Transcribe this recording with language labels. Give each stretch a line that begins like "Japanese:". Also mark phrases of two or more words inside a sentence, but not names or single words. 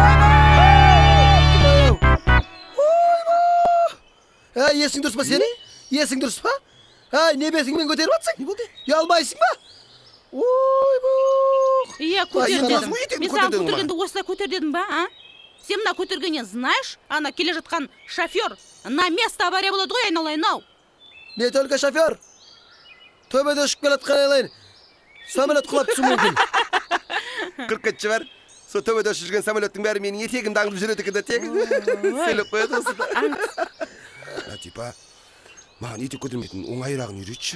Kazakh: Есің дұрыс па сенің? Есің дұрыс па? Ай, не бесіңмен көтеріп атсың? Не болды? Ұялмайсың ба? Ойбай. Иә, көтер Ай, дедім. етегіңді Мен саған көтер дедің ба? көтергенде осылай көтер дедім ба, а? Сен мына көтергеннен знаешь, ана келе жатқан шофер
Russian: на место
Kazakh: авария болады ғой, айналайын-ау.
Russian: Не только шофер.
Kazakh: Төбеде ұшып келатқан айналайын. Самолет құлап түсуі мүмкін. 40 бар. Со төбеде ұшып жүрген самолеттің бәрі менің етегімді аңдып жүреді екен да тегін. Сөйлеп қояды осы да. Типа, маған етек көтермейтін оңайрағын үйретші.